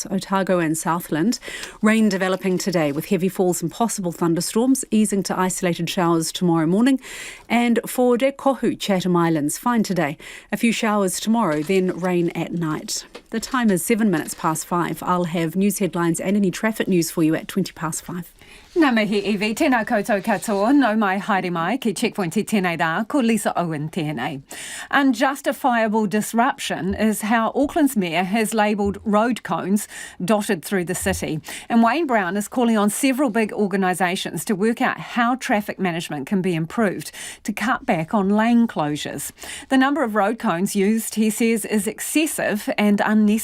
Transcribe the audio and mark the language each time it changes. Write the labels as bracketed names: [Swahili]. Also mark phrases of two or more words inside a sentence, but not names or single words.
[English] Otago and Southland, rain developing today with heavy falls and possible thunderstorms, easing to isolated showers tomorrow morning. And for Te Kohu, Chatham Islands, fine today. A few showers tomorrow, then rain at night. The time is 7 minutes past 5. I'll have news headlines and any traffic news for you at 5:20. [Māori] Ngā mihi iwi, tēnā koutou katoa, no mai haere mai, ki Checkpoint te tēnei rā, ko Lisa Owen tēnei. [English] Unjustifiable disruption is how Auckland's mayor has labelled road cones dotted through the city. And Wayne Brown is calling on several big organisations to work out how traffic management can be improved to cut back on lane closures. The number of road cones used, he says, is excessive and unnecessary.